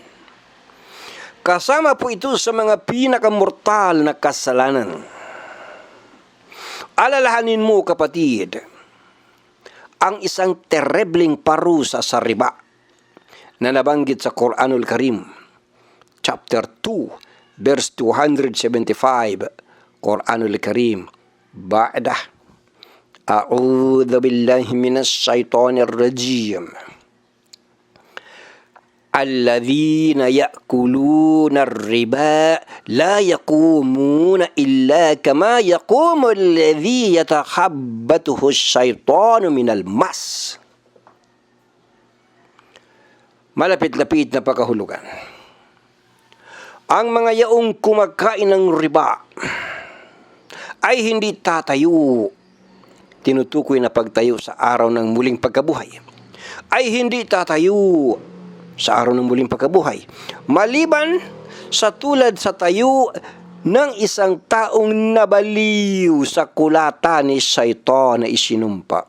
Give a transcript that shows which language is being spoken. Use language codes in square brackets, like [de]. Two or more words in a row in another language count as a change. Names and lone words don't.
[tl] Kasama po ito sa mga pinakamortal na kasalanan. Alalahanin mo, kapatid, ang isang terebleng parusa sa riba na nabanggit sa Quranul Karim, [en] chapter 2, verse 275, [tl] Quranul Karim, [ar] بعد، أعوذ بالله من الشيطان الرجيم. الذين يأكلون الربا لا يقومون إلا كما يقوم الذي يتخبطه الشيطان من المس. [tl] Malapit-lapit na pagkahulugan. Ang mga yaong kumakain ng riba ay hindi tatayo, tinutukoy na pagtayo sa araw ng muling pagkabuhay, ay hindi tatayo sa araw ng muling pagkabuhay, maliban sa tulad sa tayo ng isang taong nabaliw sa kulata ni Shaitan na isinumpa.